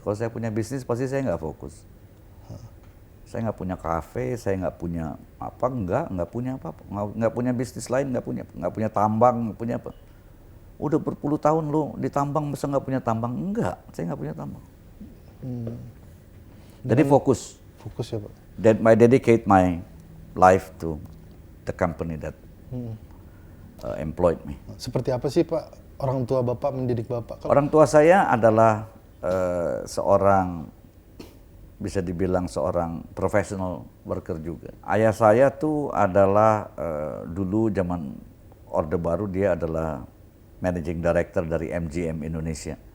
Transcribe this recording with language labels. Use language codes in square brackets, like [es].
[id] Kalau saya punya bisnis pasti saya nggak fokus. Saya nggak punya kafe, saya nggak punya apa, nggak punya apa-apa, nggak punya bisnis lain, nggak punya tambang, nggak punya apa. Udah berpuluh tahun lu di tambang, masa nggak punya tambang? Enggak, saya nggak punya tambang. Jadi fokus. Fokus ya Pak. [en] I dedicate my life to the company that employed me. [id] Seperti apa sih Pak orang tua Bapak mendidik Bapak? Orang tua saya adalah seorang, bisa dibilang seorang professional worker juga. Ayah saya tuh adalah dulu zaman Orde Baru, dia adalah managing director dari MGM Indonesia.